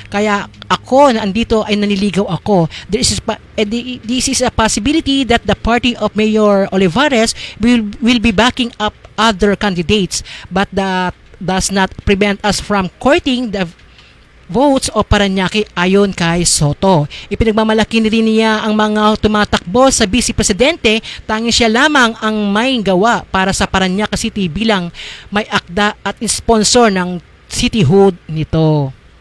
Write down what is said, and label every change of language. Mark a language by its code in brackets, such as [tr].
[tl] Kaya ako na andito ay naniligaw ako. [en] This is a possibility that the party of Mayor Olivares will be backing up other candidates, but that does not prevent us from courting the votes of Paranaque [tl] ayon kay Soto. Ipinagmamalaki rin niya ang mga tumatakbo sa Vice Presidente, tanging siya lamang ang may gawa para sa Paranaque City bilang may akda at sponsor ng cityhood nito.